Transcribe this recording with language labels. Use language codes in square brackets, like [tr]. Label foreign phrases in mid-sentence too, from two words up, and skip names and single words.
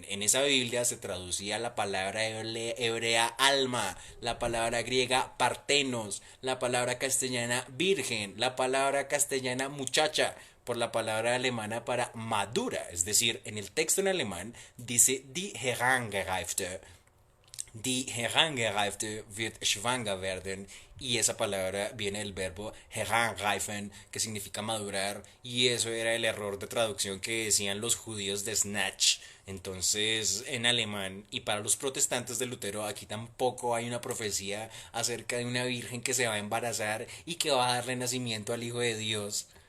[es] En esa Biblia se traducía la palabra hebrea alma, la palabra griega partenos, la palabra castellana virgen, la palabra castellana muchacha, por la palabra alemana para madura. Es decir, en el texto en alemán dice [de] die Herangereifte. Die Herangereifte wird schwanger werden, [es] y esa palabra viene del verbo heranreifen, que significa madurar, y eso era el error de traducción que decían los judíos de Snatch. Entonces, en alemán, y para los protestantes de Lutero, aquí tampoco hay una profecía acerca de una virgen que se va a embarazar y que va a darle nacimiento al Hijo de Dios.